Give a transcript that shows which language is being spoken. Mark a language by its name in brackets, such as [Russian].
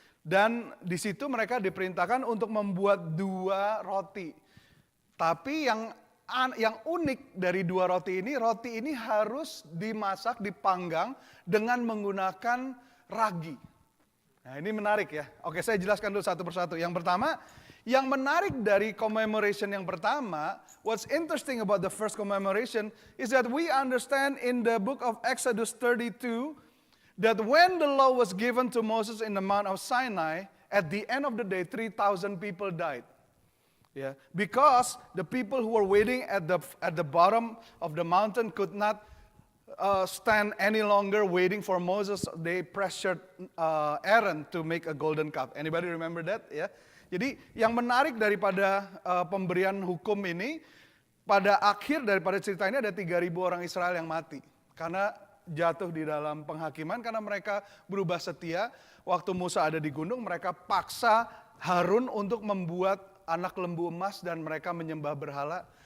[Indonesian] Dan di situ mereka diperintahkan untuk membuat 2 roti. Tapi yang unik dari 2 roti ini harus dimasak, dipanggang dengan menggunakan ragi. Nah ini menarik ya. Oke, saya jelaskan dulu satu persatu. Yang pertama, yang menarik dari commemoration yang pertama, [English] what's interesting about the first commemoration is that we understand in the book of Exodus 32 that when the law was given to Moses in the Mount of Sinai, at the end of the day 3,000 people died. Yeah, because the people who were waiting at the bottom of the mountain could not stand any longer waiting for Moses. They pressured Aaron to make a golden calf. Anybody remember that? Yeah. [Indonesian] Jadi yang menarik daripada pemberian hukum ini, pada akhir daripada cerita ini ada 3.000 orang Israel yang mati. Karena jatuh di dalam penghakiman, karena mereka berubah setia. Waktu Musa ada di gunung, mereka paksa Harun untuk membuat anak lembu emas dan mereka menyembah berhala.